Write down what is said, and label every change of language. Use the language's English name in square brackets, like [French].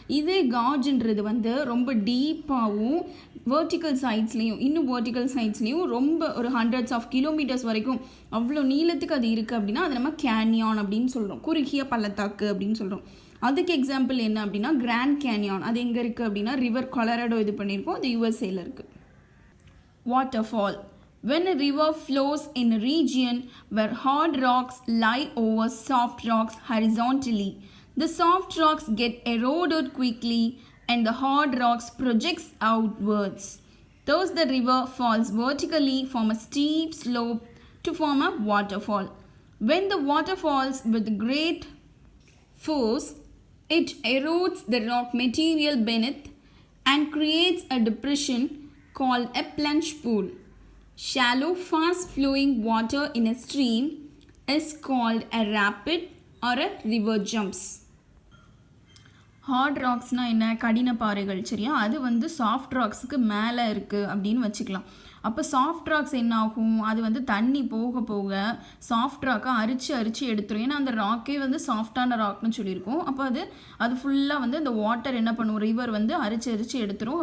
[Tamil] இதே கார்ஜுன்றது ரொம்ப டீப்பாகவும் வெர்டிக்கல் சைட்ஸ்லேயும் இன்னும் வெர்டிக்கல் சைட்ஸ்லேயும் ரொம்ப ஒரு [English] hundreds of kilometres [Tamil] வரைக்கும் அவ்வளோ நீளத்துக்கு அது இருக்குது அப்படின்னா அதை நம்ம கேனியான் அப்படின்னு சொல்கிறோம், குறுகிய பள்ளத்தாக்கு அப்படின்னு சொல்கிறோம். அதுக்கு எக்ஸாம்பிள் என்ன அப்படின்னா கிராண்ட் கேனியான். அது எங்கே இருக்குது அப்படின்னா ரிவர் கொலராடோ இது பண்ணியிருக்கோம், அது யூஎஸ்ஏல இருக்குது. [English] Waterfall. When a river flows in a region where hard rocks lie over soft rocks horizontally, the soft rocks get eroded quickly and the hard rocks projects outwards. Thus the river falls vertically from a steep slope to form a waterfall. When the water falls with great force, it erodes the rock material beneath and creates a depression called a plunge pool. Shallow, fast-flowing water in a stream is called a rapid or a river jumps. [Tamil] Heart ராக்ஸ்னால் என்ன, கடின பாறைகள், சரியா? அது soft ராக்ஸுக்கு மேலே இருக்குது அப்படின்னு வச்சுக்கலாம். அப்போ சாஃப்ட் ராக்ஸ் என்ன ஆகும், அது தண்ணி போக போக சாஃப்ட் ராக்கை அரிச்சு எடுத்துரும். ஏன்னா அந்த ராக்கே சாஃப்டான ராக்னு சொல்லியிருக்கோம். அப்போ அது ஃபுல்லாக அந்த வாட்டர் என்ன பண்ணும், ரிவர் அரிச்சு எடுத்துரும்.